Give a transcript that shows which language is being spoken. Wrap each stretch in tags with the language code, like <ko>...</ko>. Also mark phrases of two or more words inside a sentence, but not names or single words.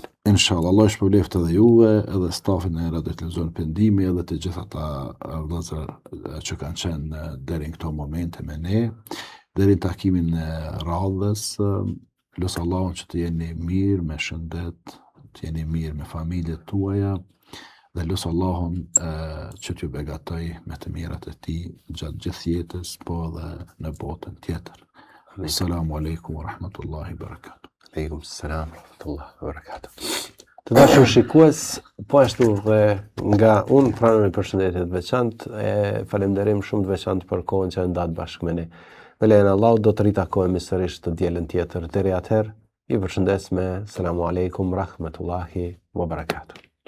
<sq>Inshallah, Allah shpëbleft edhe juve, edhe stafin e Radio Televizion Pendimi, edhe të gjitha ata vëllezër që kanë qenë deri në këto momente me ne, deri në takimin e radhës. Lutë Allahun që të jeni mirë, me shëndet, të jeni mirë me familjet tuaja, dhe lutë Allahun që t'ju begatoj me të mirat e tij gjatë gjithë jetës, po edhe në botën tjetër.</sq> <ar>السلام عليكم ورحمة الله وبركاته. وعليكم السلام ورحمة الله وبركاته.</ar> <sq>Të dashur shikues, po ashtu dhe nga unë pranoj përshëndetje të veçantë, e falenderim shumë të veçantë për kohën që ndat bashkë me ne. Me lejen e Allahut do të ritakohemi sërish të dielën tjetër. Deri atëherë, i përshëndes me</sq> <ar>السلام عليكم ورحمة الله وبركاته.</ar>